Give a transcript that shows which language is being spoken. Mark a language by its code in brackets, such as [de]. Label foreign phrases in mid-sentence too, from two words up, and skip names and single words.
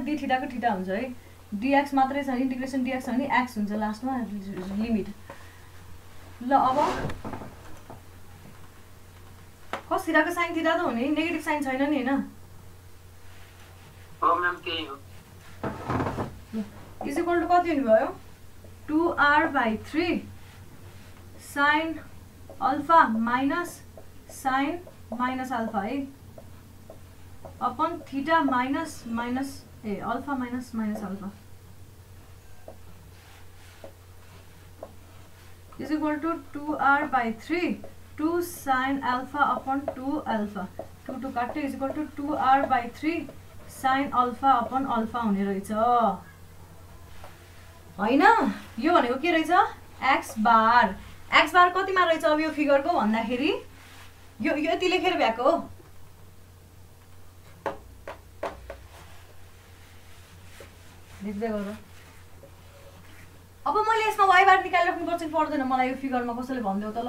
[ne] d थीटाको थीटा हुन्छ है। dx मात्रै छ इन्टिग्रेसन dx छ भने x हुन्छ लास्टमा लिमिट। ल अब [en] cos theta [ne] को [en] sin theta [ne] त हुने [en] negative sine [ne] छैन नि हैन हो म्याम त्यही हो [en] is equal to [ne] कति हुने भयो [en] 2r/3 sin alpha minus sin minus alpha है upon theta minus minus alpha minus minus alpha is equal to 2r/3 2 sin alpha upon 2 alpha 2 to काट्यो is equal to 2r/3 sin alpha upon alpha [ne] हुने रहेछ हैन यो भनेको के रहेछ x बार कतिमा रहेछ अब यो फिगरको भन्दाखेरि यो यति लेखेर भ्याएको हो लेख्दै गर अब मैले यसमा y बार निकालिराख्नु पर्छ कि पर्दैन मलाई यो फिगरमा कसैले भन्देऊ त ल